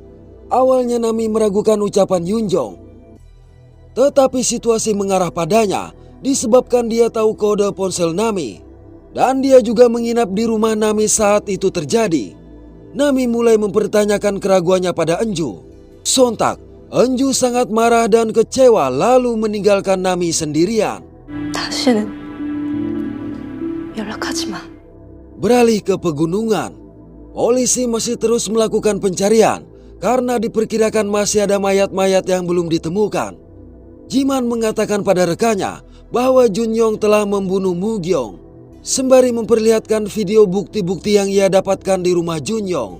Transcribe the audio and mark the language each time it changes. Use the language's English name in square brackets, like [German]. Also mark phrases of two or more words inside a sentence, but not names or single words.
[Indonesian] Awalnya Nami meragukan ucapan Yunjong, tetapi situasi mengarah padanya disebabkan dia tahu kode ponsel Nami. Dan dia juga menginap di rumah Nami saat itu terjadi. Nami mulai mempertanyakan keraguannya pada Enju. Sontak, Enju sangat marah dan kecewa lalu meninggalkan Nami sendirian. [Korean] 다시는 연락하지 마. [Indonesian] Beralih ke pegunungan. Polisi masih terus melakukan pencarian karena diperkirakan masih ada mayat-mayat yang belum ditemukan. Jiman mengatakan pada rekannya bahwa Junyong telah membunuh Mugyong, sembari memperlihatkan video bukti-bukti yang ia dapatkan di rumah Junyong.